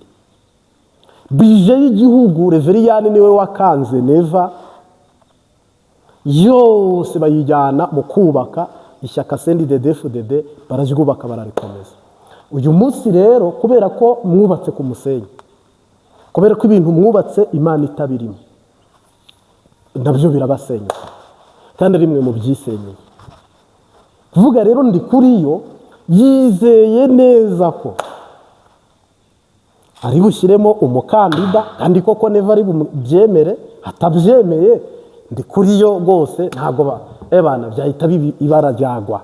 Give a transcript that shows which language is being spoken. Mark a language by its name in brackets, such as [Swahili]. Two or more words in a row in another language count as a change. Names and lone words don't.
[Rundi] Bije y'igihugu Reveriyani niwe wakanze neva yose bayijyana mu kubaka ishyaka CNDD-FDD, bararyubaka bararikomeza. Uyu munsi rero kubera ko mwubatse ku musenyi, kubera ko ibintu mwubatse Imana itabirimo, nabyo birabasenyuka kandi rimwe mu byisenyeye. Kuvuga rero ndi kuri yo yizeye neza ko ari bushyiremo umukandida, kandi koko neva ari byemere, atabyemeye ndi kuri yo rwose ntabwo ebana byahita ibara ryagwa.